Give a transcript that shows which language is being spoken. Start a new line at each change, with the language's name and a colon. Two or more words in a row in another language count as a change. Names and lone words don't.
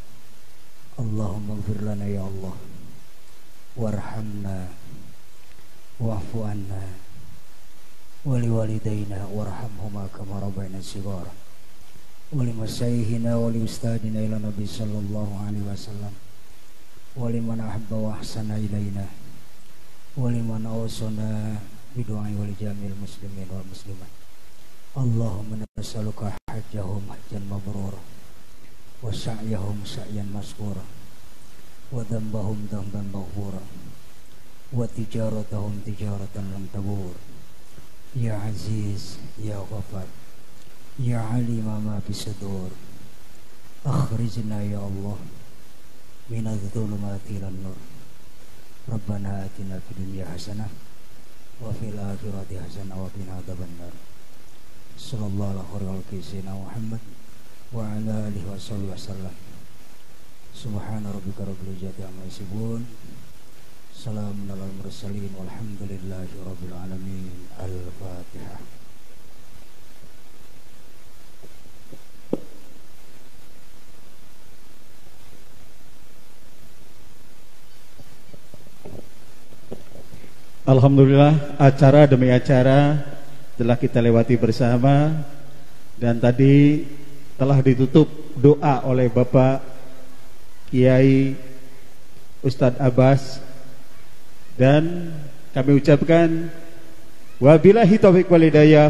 Arabic: اللهم اغفر لنا يا الله وارحمنا واعف عنا ولوالدينا وارحمهما كما ربيانا صغيرا ولمشايخنا ولأستاذنا إلى النبي صلى الله عليه وسلم ولمن أحب وأحسن إلينا ولمن أوصانا بدعائي ولجميع المسلمين والمسلمات. اللهم نسألك حجهم حجا مبرورا وسعيهم سعيا مشكورا وذنبهم ذنبا مغفورا وتجارتهم تجارة لم تبور. يا عزيز يا غفار يا عليما ما في الصدور أخرجنا يا الله من الظلمات إلى النور. ربنا آتنا في الدنيا حسنة وفي الآخرة حسنة وقنا عذاب النار. صلى الله عليه وسلم محمد وعلى آله وسلم. سبحان ربك رب العزة عما يصفون. سلام على المرسلين والحمد لله رب العالمين. Al-Fatihah.
Indonesian: Alhamdulillah, acara demi acara telah kita lewati bersama, dan tadi telah ditutup doa oleh Bapak Kiai Ustadz Abbas, dan kami ucapkan
Arabic: وبالله التوفيق والهداية.